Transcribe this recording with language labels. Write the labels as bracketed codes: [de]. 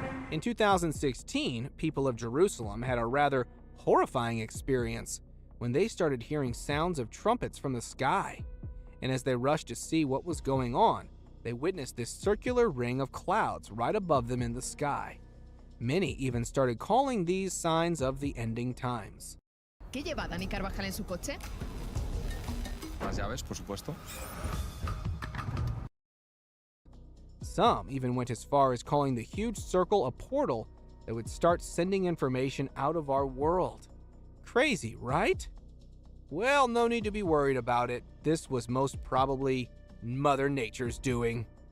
[en] In 2016, people of Jerusalem had a rather horrifying experience when they started hearing sounds of trumpets from the sky. And as they rushed to see what was going on, they witnessed this circular ring of clouds right above them in the sky. Many even started calling these signs of the ending times. [es] ¿Qué lleva Dani Carvajal en su coche? Las llaves, por supuesto. [en] Some even went as far as calling the huge circle a portal that would start sending information out of our world. Crazy, right? Well, no need to be worried about it. This was most probably Mother Nature's doing.